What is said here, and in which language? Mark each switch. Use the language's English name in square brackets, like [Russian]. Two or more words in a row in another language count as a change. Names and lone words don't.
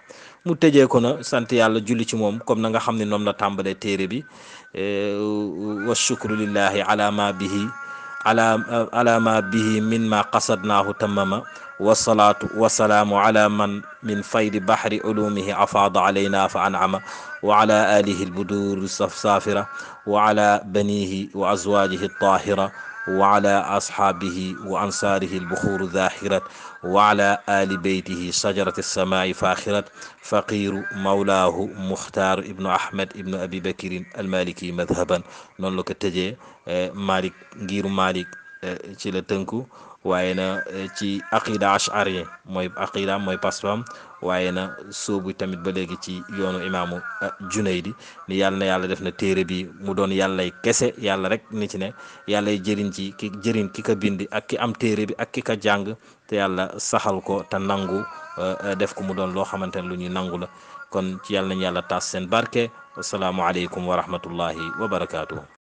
[Wolof] mu tëjee ko na sant yàlla julli ci moom comme na nga xam ne noonu la tàmbalee téere bi [Arabic] والشكر لله على ما به على ما به من ما قصدناه تماما والصلاة والسلام على من من فيض بحر علومه أفاض علينا ف أنعم وعلى آله البدور السافرة وعلى بنيه وأزواجه الطاهرة وعلى أصحابه وأنصاره البحور الزاخرة وعلى آل بيته شجرة السماء الفاخرة فقير مولاه مختار ابن أحمد ابن أبي بكر المالكي مذهبا [Wolof] noonu la ko tëjee Malik ngiru Malik ci la tënku waaye na ci [Arabic] عقيدة أشعري [Wolof] mooy aqida mooy pastam waaye na soobu tamit ba léegi ci yoonu imaamu Junaydi ni yàlla na yàlla def na téere bi mu doon yàllay kese yàlla rek ni ci ne yàllay jëriñ ci ki jëriñ ki ka bindi ak ki am téere bi ak ki ka jàng te yàlla saxal ko te nangu def ko mu doon loo xamante ne lu ñuy nangu la kon ci yàlla nañu yàlla taas seen barke [Arabic] والسلام عليكم ورحمة الله وبركاته